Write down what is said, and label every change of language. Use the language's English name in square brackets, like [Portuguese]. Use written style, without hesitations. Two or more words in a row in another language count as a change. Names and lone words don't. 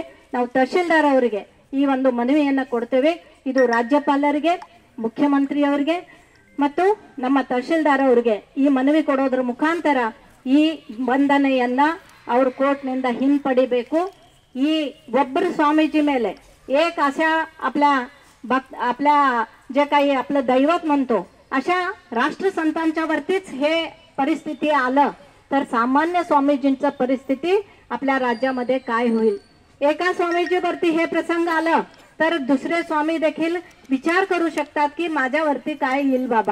[Kannada] ನಾವು ತಹಶೀಲ್ದಾರ್ ಅವರಿಗೆ ಈ ಒಂದು ಮನವಿಯನ್ನು ಕೊಡ್ತೇವೆ. ಇದು ರಾಜ್ಯಪಾಲರಿಗೆ, ಮುಖ್ಯಮಂತ್ರಿಯವರಿಗೆ ಮತ್ತು ನಮ್ಮ ತಹಶೀಲ್ದಾರ್ ಅವರಿಗೆ ಈ ಮನವಿ ಕೊಡೋದ್ರ ಮುಖಾಂತರ ಈ ಬಂಧನೆಯನ್ನ ಅವರು ಕೋರ್ಟ್ನಿಂದ ಹಿಂಪಡಿಬೇಕು. ಈ ಒಬ್ಬರು स्वामीजी ಮೇಲೆ [Marathi] एक अशा आपल्या जे काही आपलं दैवत म्हणतो अशा राष्ट्रसंतांच्या वरतीच हे परिस्थिती आलं तर सामान्य स्वामीजींची परिस्थिती आपल्या राज्यामध्ये काय होईल. एका स्वामीजीवरती हे प्रसंग आलं तर दुसरे स्वामी देखील विचार करू शकतात की माझ्यावरती काय येईल बाबा.